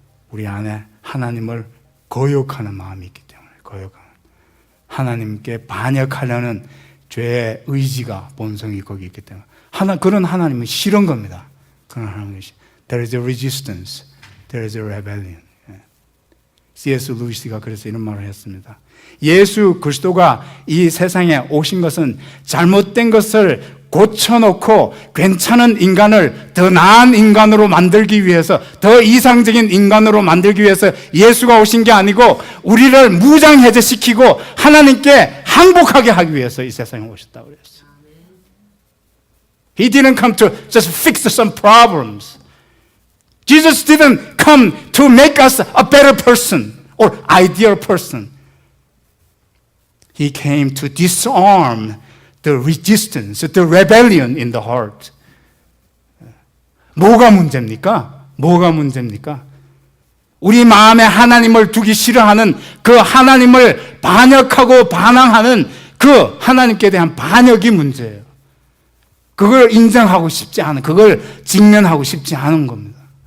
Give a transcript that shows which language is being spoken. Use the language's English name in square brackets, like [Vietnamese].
[Korean] 우리 안에 하나님을 거역하는 마음이 있기 때문에. 거역하는. 하나님께 반역하려는 죄의 의지가, 본성이 거기 있기 때문에. 그런 하나님은 싫은 겁니다. 그런 하나님은 [English] There is a resistance. There is a rebellion. C.S. [Korean] 루이스가 그래서 이런 말을 했습니다. 예수 그리스도가 이 세상에 오신 것은 잘못된 것을 고쳐놓고 괜찮은 인간을 더 나은 인간으로 만들기 위해서, 더 이상적인 인간으로 만들기 위해서 예수가 오신 게 아니고 우리를 무장해제시키고 하나님께 항복하게 하기 위해서 이 세상에 오셨다고 그랬어요. [English] He didn't come to just fix some problems. Jesus didn't come to make us a better person or ideal person. He came to disarm the resistance, the rebellion in the heart. [Korean] 뭐가 문제입니까? 뭐가 문제입니까? 우리 마음에 하나님을 두기 싫어하는 그 하나님을 반역하고 반항하는 그 하나님께 대한 반역이 문제예요. 그걸 인정하고 싶지 않은, 그걸 직면하고 싶지 않은 겁니다.